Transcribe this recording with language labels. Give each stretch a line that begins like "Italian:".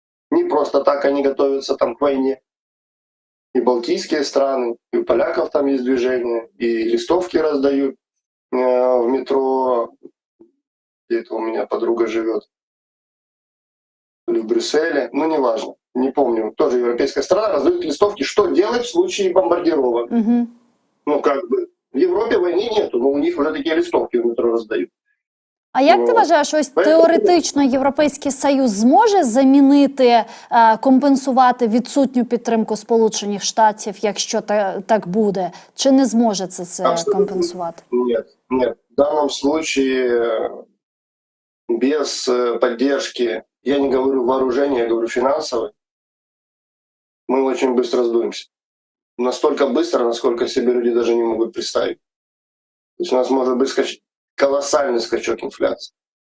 Russian: Не просто так они готовятся там к войне. И балтийские страны, и у поляков там есть движение, и листовки раздают в метро, где это у меня подруга живет, или в Брюсселе, неважно, не помню, тоже европейская страна, раздают листовки, что делать в случае бомбардировок. В Европе войны нету, но у них уже такие листовки в метро раздают.
Ukrainian: А як ти вважаєш, ось теоретично Європейський Союз зможе замінити, компенсувати відсутню підтримку Сполучених Штатів, якщо так буде? Чи не зможе це компенсувати?
Russian: Нет. В данном случае без поддержки, я не говорю вооружения, я говорю финансовой, мы очень быстро сдуемся. Настолько быстро, насколько себе люди даже не могут представить. То есть у нас может быть колоссальный скачок инфляции.